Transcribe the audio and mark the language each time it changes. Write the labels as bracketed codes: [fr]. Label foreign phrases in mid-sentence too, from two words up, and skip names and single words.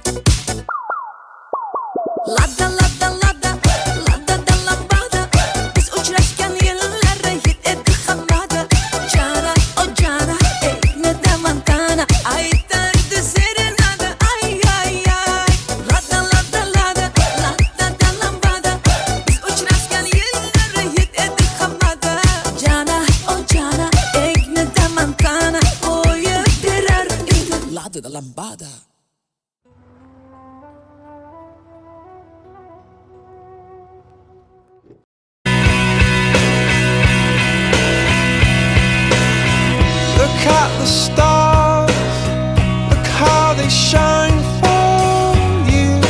[uz] lada lada lada lada da lambada biz uchrashgan yillar hit etdi hammada jana o jana ekne damantana aytardi serenada ay ay ay lada lada lada lada da lambada biz uchrashgan yillar hit etdi hammada jana o jana ekne damantana qo'yib berar edi lada da lambada. [en] Look at the stars, look how they shine for you.